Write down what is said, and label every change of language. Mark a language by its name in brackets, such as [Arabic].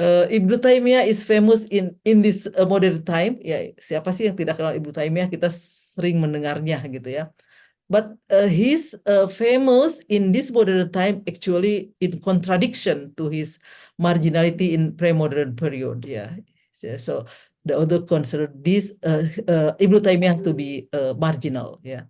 [English] Ibnu Taimiyah is famous in this modern time. [Indonesian] Ya, siapa sih yang tidak kenal Ibnu Taimiyah? Kita sering mendengarnya gitu ya. [English] But he's famous in this modern time actually in contradiction to his marginality in pre-modern period. So the author considered this Ibn Taymiyyah to be marginal.